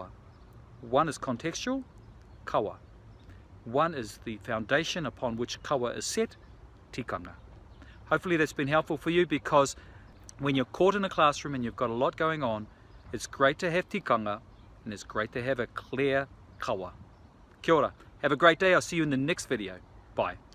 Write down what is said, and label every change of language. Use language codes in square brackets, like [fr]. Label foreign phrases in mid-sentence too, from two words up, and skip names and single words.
[en] One is contextual, kawa. One is the foundation upon which kawa is set, tikanga. Hopefully that's been helpful for you, because when you're caught in a classroom and you've got a lot going on, it's great to have tikanga, and it's great to have a clear kawa. [mi] Kia ora. [en] Have a great day. I'll see you in the next video. Bye.